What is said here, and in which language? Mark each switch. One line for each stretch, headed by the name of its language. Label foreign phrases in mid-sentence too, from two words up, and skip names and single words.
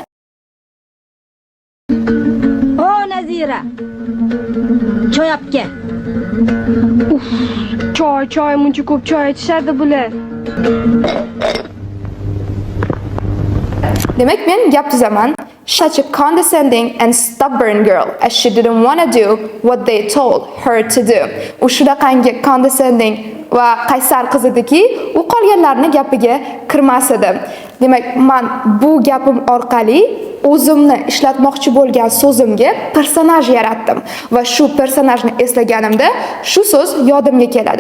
Uzbek: Nazira, choy olib kel. Choy, muncha ko'p choy ichishadi bular. Demak, men gap tuzaman.
English: Such a condescending and stubborn girl as she didn't want to do what they told her to do.
Uzbek: U shunaqangi condescending va qaysar qiz ediki, u qolganlarning gapiga kirmas edi. Demak, men bu gapim orqali o'zimni ishlatmoqchi bo'lgan so'zimga personaj yaratdim va shu personajni eslaganimda shu so'z yodimga keladi.